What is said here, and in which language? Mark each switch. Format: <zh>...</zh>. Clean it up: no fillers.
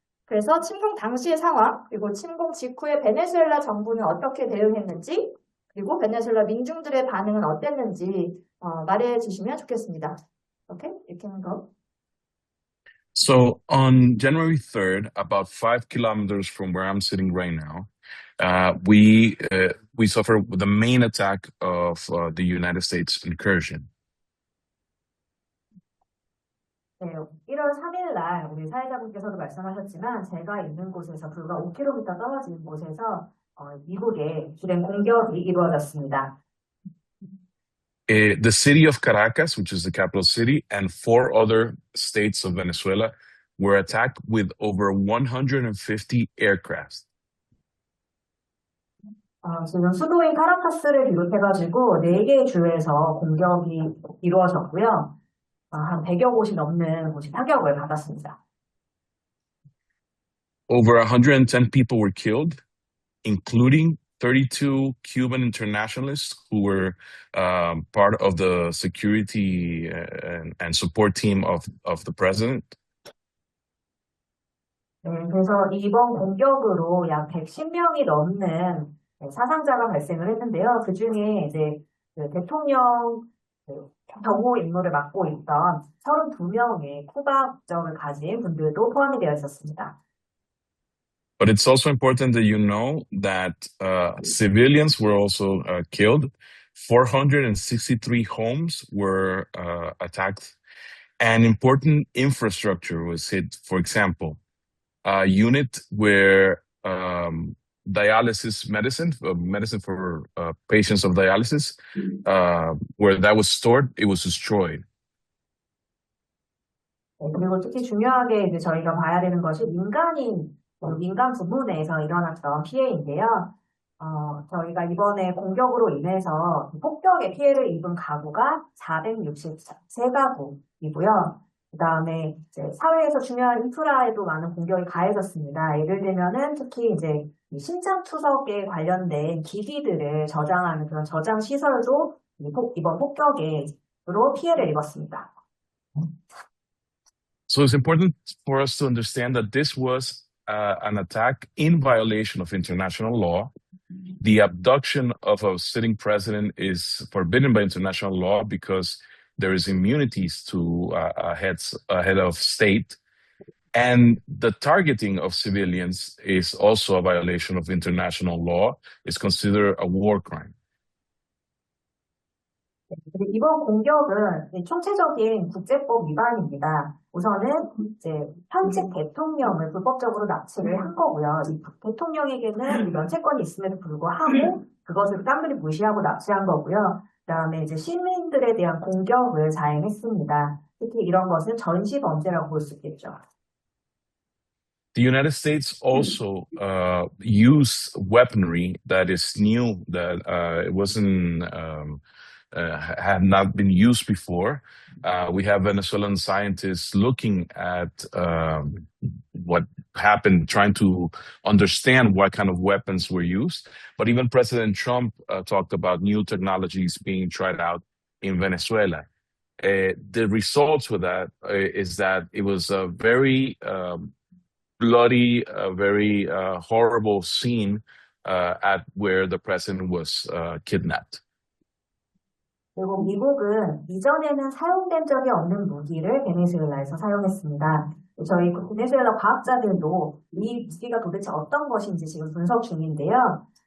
<ko>그래서 침공 당시의 상황, 그리고 침공 직후에 베네수엘라 정부는 어떻게 대응했는지, 그리고 베네수엘라 민중들의 반응은 어땠는지 말해 주시면 좋겠습니다.</ko> <en>Okay, you can go. So on January 3rd, about 5 kilometers from where I'm sitting right now, we suffered the main attack of the United States incursion.</en> <ko>네, 1월 3일 날 우리 사회자분께서도 말씀하셨지만 제가 있는 곳에서 불과 5km 떨어진 곳에서 미국의 주된 공격이 이루어졌습니다.</ko> <en>The city of Caracas, which is the capital city, and 4 other states of Venezuela were attacked with over 150 aircraft.</en> <ko>지금 수도인 카라카스를 비롯해가지고 4개의 주에서 공격이 이루어졌고요. 한 100여 곳이 넘는 곳이 타격을 받았습니다.</ko> <en>Over 110 people were killed, including 32 Cuban internationalists who were part of the security and support team of the president.</en> <ko>네, 그래서 이번 공격으로 약 110명이 넘는 사상자가 발생을 했는데요. 그 중에 이제 그 대통령 경호 임무를 맡고 있던 32명의 쿠바 국적을 가진 분들도 포함이 되어 있었습니다.</ko> <en>But it's also important that you know that civilians were also killed. 463 homes were attacked, and important infrastructure was hit. For example, a unit where dialysis medicine for patients of dialysis, where that was stored, it was destroyed.</en> <ko>네, 그리고 특히 중요하게 이제 저희가 봐야 되는 것이 민간 부문에서 일어났던 피해인데요. 저희가 이번에 공격으로 인해서 폭격의 피해를 입은 가구가 463가구이고요. 그 다음에 이제 사회에서 중요한 인프라에도 많은 공격이 가해졌습니다. 예를 들면은 특히 이제 심장 투석에 관련된 기기들을 저장하는 그런 저장 시설도 이번 폭격으로 피해를 입었습니다.</ko> <en>So it's important for us to understand that this was an attack in violation of international law. The abduction of a sitting president is forbidden by international law because there is immunities to a head of state. And the targeting of civilians is also a violation of international law. It's considered a war crime.</en> <ko>근데 이번 공격은 총체적인 국제법 위반입니다. 우선은 이제 현직 대통령을 불법적으로 납치를 한 거고요. 이 대통령에게는 면책권이 있음에도 불구하고 그것을 깡그리 무시하고 납치한 거고요. 그다음에 이제 시민들에 대한 공격을 자행했습니다. 특히 이런 것은 전시 범죄라고 볼 수 있겠죠.</ko> <en>The United States also used weaponry that is new, that it wasn't had not been used before. We have Venezuelan scientists looking at what happened, trying to understand what kind of weapons were used. But even President Trump talked about new technologies being tried out in Venezuela. The results for that is that it was a very bloody, very horrible scene at where the president was kidnapped.</en> <ko>그리고 미국은 이전에는 사용된 적이 없는 무기를 베네수엘라에서 사용했습니다. 저희 베네수엘라 과학자들도 이 무기가 도대체 어떤 것인지 지금 분석 중인데요.</ko>